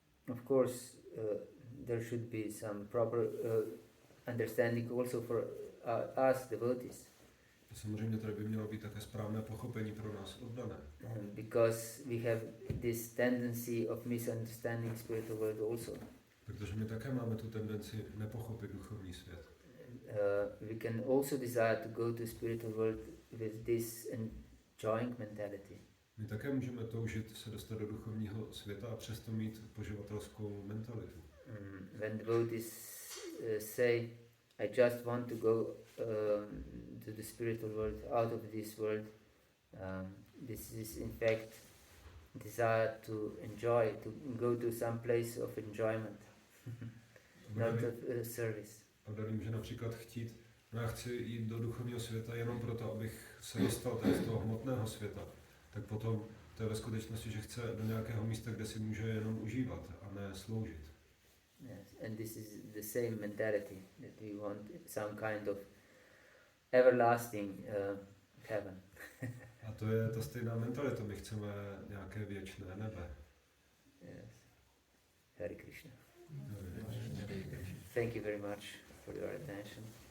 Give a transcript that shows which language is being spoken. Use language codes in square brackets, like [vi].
[en] Of course, there should be some proper understanding also for us devotees. [cs] Samozřejmě tady by mělo být také správné pochopení pro nás oddané. [en] Because we have this tendency of misunderstanding spiritual world also. [cs] Protože my také máme tu tendenci nepochopit duchovní svět. [en] We can also desire to go to spiritual world with this enjoying mentality. [cs] My také můžeme toužit se dostat do duchovního světa a přesto mít poživatelskou mentalitu. [en] When devotees say, I just want to go to the spiritual world, out of this world, this is in fact desire to enjoy, to go to some place of enjoyment, not of service. [cs] A dali může například chtít, no já chci jít do duchovního světa jenom proto, abych se dostal tady z toho hmotného světa, tak potom to je ve skutečnosti, že chce do nějakého místa, kde si může jenom užívat a ne sloužit. [en] Yes, and this is the same mentality that we want some kind of everlasting heaven. [cs] A to je ta stejná mentalita, my chceme nějaké věčné nebe. [en] Yes. Hare Krishna. Thank you very much for your attention.